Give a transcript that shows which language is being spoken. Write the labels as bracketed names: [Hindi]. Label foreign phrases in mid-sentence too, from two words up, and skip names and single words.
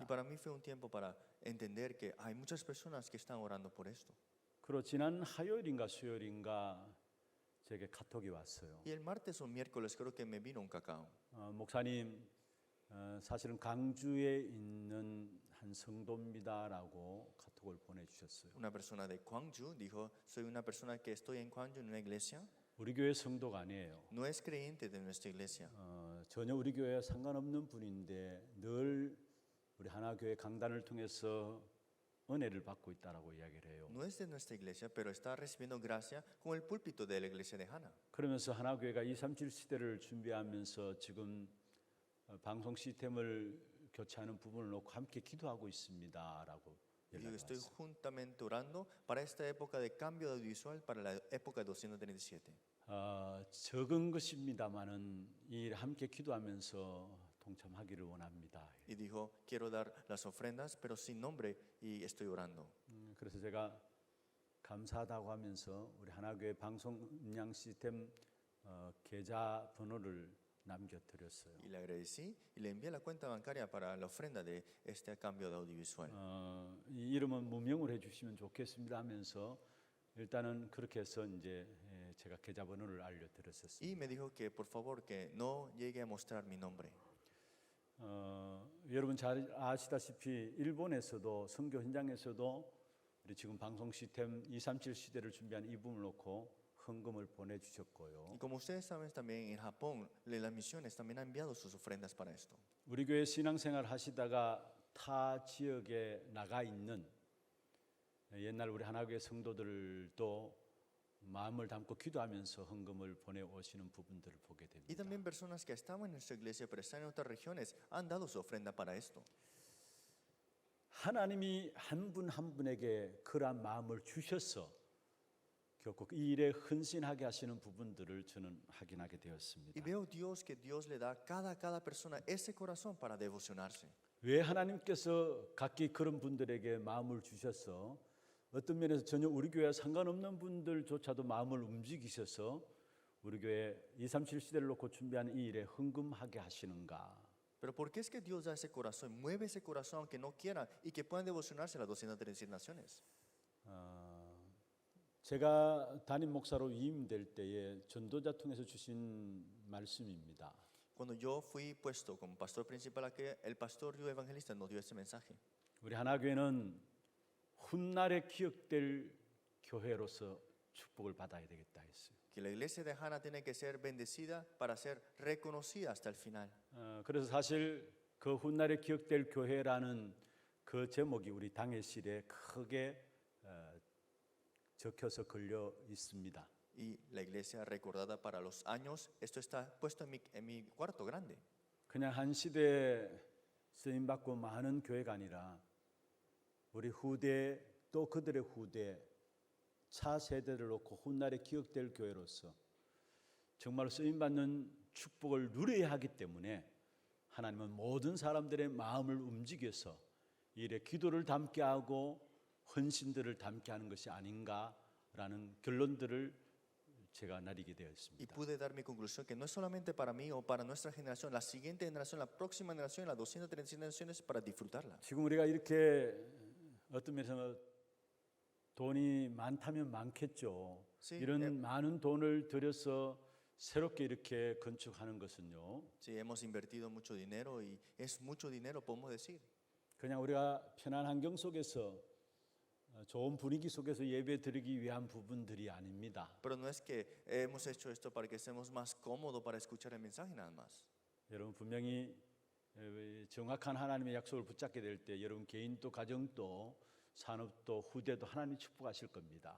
[Spanish] Y para mí fue un tiempo para entender que hay muchas personas que están orando por esto. [Korean] 그리고 지난 화요일인가 수요일인가 제게 카톡이 왔어요. [Spanish] Y el martes o miércoles creo que me vino un cacao. [Korean] 목사님, 사실은 강주에 있는 한 성도입니다라고 카톡을 보내주셨어요. [Spanish] Una persona de Gwangju dijo, soy una persona que estoy en Gwangju en una iglesia. [Korean] 우리 교회 성도가 아니에요. [Spanish] No es creyente de nuestra iglesia. [Korean] 전혀 우리 교회와 상관없는 분인데 늘 우리 하나교회 강단을 통해서 은혜를 받고 있다라고 이야기를 해요. [Spanish] No es de nuestra iglesia, pero está recibiendo gracia con el púlpito de la iglesia de Hana. [Korean] 그러면서 하나교회가 237 시대를 준비하면서 지금 방송 시스템을 교체하는 부분을 놓고 함께 기도하고 있습니다라고 [Spanish] Digo, [Korean] 연락이 [Spanish] estoy [Korean] 왔어요. [Spanish] juntamente orando para esta época de cambio de audiovisual, para la época de 237. [Korean] 적은 것입니다만은 이 함께 기도하면서 동참하기를 원합니다. [Spanish] Y dijo, quiero dar las ofrendas, pero sin nombre, y estoy orando. [Korean] 그래서 제가 감사하다고 하면서 우리 하나교회 방송 음량 시스템 계좌 번호를 남겨드렸어요. [Spanish] Y le agradecí y le envié la cuenta bancaria para la ofrenda de este cambio de audiovisual. [Korean] 이 이름은 무명을 해주시면 좋겠습니다 하면서 일단은 그렇게 해서 이제 제가 계좌 번호를 알려드렸었습니다. [Spanish] Y me dijo que por favor que no llegue a mostrar mi nombre. [Korean] 여러분 잘 아시다시피 일본에서도 선교 현장에서도 우리 지금 방송 시스템 237 시대를 준비한 이 부분을 놓고 헌금을 보내주셨고요. [Spanish] Y como ustedes saben también en Japón, las misiones también han enviado sus ofrendas para esto. [Korean] 우리 교회 신앙생활 하시다가 타 지역에 나가 있는 옛날 우리 하나교회 성도들도 마음을 담고 기도하면서 헌금을 보내오시는 부분들을 보게 [Spanish] Y [Korean] 됩니다. [Spanish] también personas que estaban en nuestra iglesia pero están en otras regiones han dado su ofrenda para esto. [Korean] 하나님이 한 분 한 분에게 그러한 마음을 주셔서 결코 이 일에 헌신하게 하시는 부분들을 저는 확인하게 [Spanish] Y [Korean] 되었습니다. [Spanish] veo Dios que Dios le da a cada persona ese corazón para devocionarse. [Korean] 왜 하나님께서 각기 그런 분들에게 마음을 주셔서 어떤 면에서 전혀 우리 교회와 상관없는 분들조차도 마음을 움직이셔서 우리 교회 237 시대를 놓고 준비하는 이 일에 헌금하게 하시는가? [Spanish] Pero ¿por qué es que Dios da ese corazón, mueve ese corazón aunque no quieran y que puedan devocionarse a las 237 naciones? [Korean] 제가 담임 목사로 위임될 때에 전도자 통해서 주신 말씀입니다. [Spanish] Cuando yo fui puesto como pastor principal aquí, el pastor Ryu Evangelista nos dio ese mensaje. [Korean] 우리 하나교회는 훗날에 기억될 교회로서 축복을 받아야 되겠다 했어요. [Spanish] Que la iglesia de Hana tiene que ser bendecida para ser reconocida hasta el final. [Korean] 그래서 사실 그 훗날에 기억될 교회라는 그 제목이 우리 당회실에 크게 적혀서 걸려 있습니다. [Spanish] Y la iglesia recordada para los años, esto está puesto en mi cuarto grande. [Korean] 그냥 한 시대에 쓰임 받고 많은 교회가 아니라 우리 후대 또 그들의 후대 차 세대를 놓고 훗날에 기억될 교회로서 정말 쓰임 받는 축복을 누려야 하기 때문에 하나님은 모든 사람들의 마음을 움직여서 이 일에 기도를 담게 하고 헌신들을 담게 하는 것이 아닌가라는 결론들을 제가 내리게 [Spanish] Y [Korean] 되었습니다. [Spanish] pude dar mi conclusión que no es solamente para mí o para nuestra generación, la siguiente generación, la próxima generación, las 237 naciones para disfrutarla. [Korean] 지금 우리가 이렇게 어떤 면에서 돈이 많다면 많겠죠. [Spanish] Sí, [Korean] 이런 많은 돈을 들여서 새롭게 이렇게 건축하는 것은요. [Spanish] sí, hemos invertido mucho dinero y es mucho dinero, podemos decir. [Korean] 그냥 우리가 편한 환경 속에서 좋은 분위기 속에서 예배 드리기 위한 부분들이 아닙니다. [Spanish] Pero no es que hemos hecho esto para que estemos más cómodos para escuchar el mensaje nada más. [Korean] 여러분 분명히 정확한 하나님의 약속을 붙잡게 될 때 여러분 개인도 가정도 산업도 후대도 하나님이 축복하실 겁니다.